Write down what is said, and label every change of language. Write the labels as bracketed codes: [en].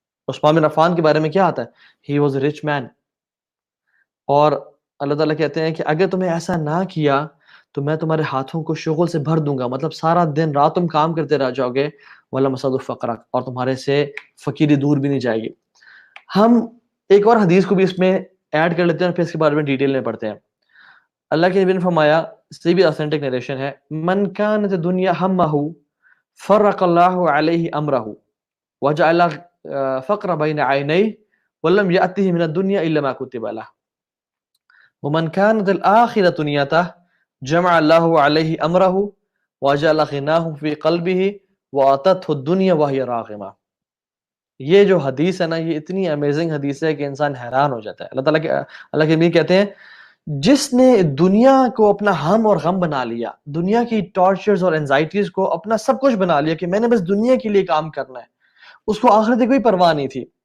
[ur] عثمان بن عفان کے بارے میں کیا آتا ہے؟ [en] he was a rich man. [ur] اور اللہ تعالیٰ کہتے ہیں کہ اگر تمہیں ایسا نہ کیا تو میں تمہارے ہاتھوں کو شغل سے بھر دوں گا، مطلب سارا دن رات تم کام کرتے رہ جاؤ گے. [ar] وَلَمْ أَسَدُ فَقْرَكَ، [ur] اور تمہارے سے فقیری دور بھی نہیں جائے گی. ہم ایک اور حدیث کو بھی اس میں ایڈ کر لیتے ہیں اور پھر اس کے بارے میں ڈیٹیل میں پڑھتے ہیں. اللہ کے نبی نے فرمایا، اس سے بھی اوتھینٹک نیریشن ہے، [ar] من كانت الدنيا همه فرق الله عليه امره وجعل فقر بين عينيه ولم يأته من الدنيا الا ما كتب له ومن كانت الآخرة نيته جمع الله عليه امره وجعل غناه في قلبه واتته الدنيا وهي راغمه. [ur] یہ جو حدیث ہے نا، یہ اتنی امیزنگ حدیث ہے کہ انسان حیران ہو جاتا ہے. اللہ کے نبی کہتے ہیں، جس نے دنیا کو اپنا ہم اور غم بنا لیا، دنیا کی ٹارچرز اور انزائٹیز کو اپنا سب کچھ بنا لیا کہ میں نے بس دنیا کے لیے کام کرنا ہے، اس کو آخرت کی کوئی پرواہ نہیں تھی.